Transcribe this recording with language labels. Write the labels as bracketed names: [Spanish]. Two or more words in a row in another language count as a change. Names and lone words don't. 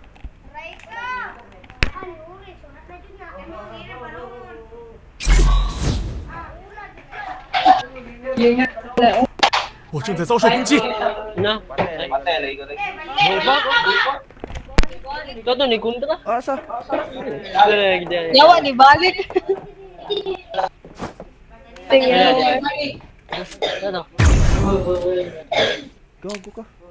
[Chinese] Raika. 我正在遭受攻击， [Cebuano] Na? Patay lagi ko rin. Ikaw to, ni Kundra? Asa? Lagi dyan. Yawa ni balik. Tingnan. [Filipino] Ano? Gago ka.